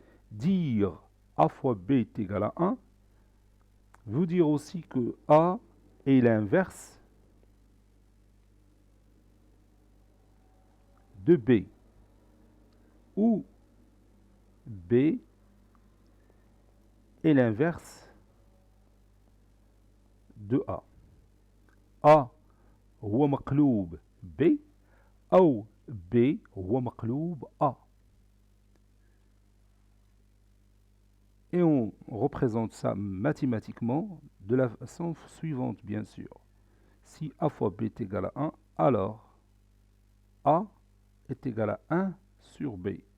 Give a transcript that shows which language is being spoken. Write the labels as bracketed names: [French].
[French] Dire A fois B est égal à 1 veut dire aussi que A est l'inverse de B, ou B est l'inverse de A. [Arabic] A هو مقلوب B أو B هو مقلوب A. [French] Et on représente ça mathématiquement de la façon suivante, bien sûr. Si A fois B est égal à 1, alors A est égal à 1 sur B.